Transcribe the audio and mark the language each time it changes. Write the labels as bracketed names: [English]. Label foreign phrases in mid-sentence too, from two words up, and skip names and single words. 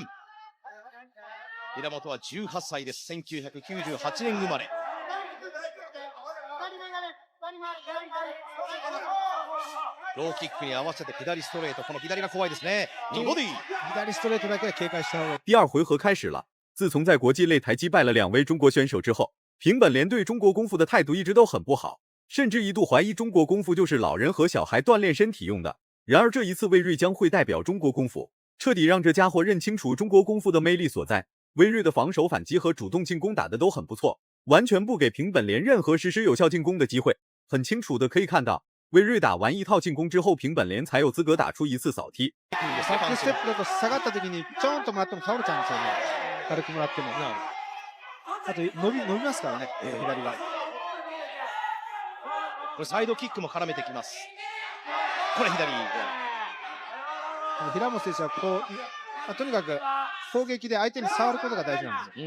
[Japanese] 平本は18歳です。1998年生まれ。ローキックに合わせて左ストレート、この左が怖いですね。ボディ左ストレートだけは警戒した方がいい。 [Chinese] 第二回合开始了。自从在国际擂台击败了2位中国选手之后，平本莲对中国功夫的态度一直都很不好，甚至一度怀疑中国功夫就是老人和小孩锻炼身体用的。然而这一次魏睿将会代表中国功夫，彻底让这家伙认清楚中国功夫的魅力所在。魏睿的防守反击和主动进攻打得都很不错，完全不给平本莲任何实施有效进攻的机会。很清楚的可以看到，魏睿打完一套进攻之后，平本莲才有资格打出一次扫踢。 [Japanese] バックステップだと下がった時にちょんともらっても倒れちゃうんですよね。軽くもらっても。あと伸びますからね、左が。これサイドキックも絡めてきます。これ左。平本選手はこう、とにかく攻撃で相手に触ることが大事なんですよ。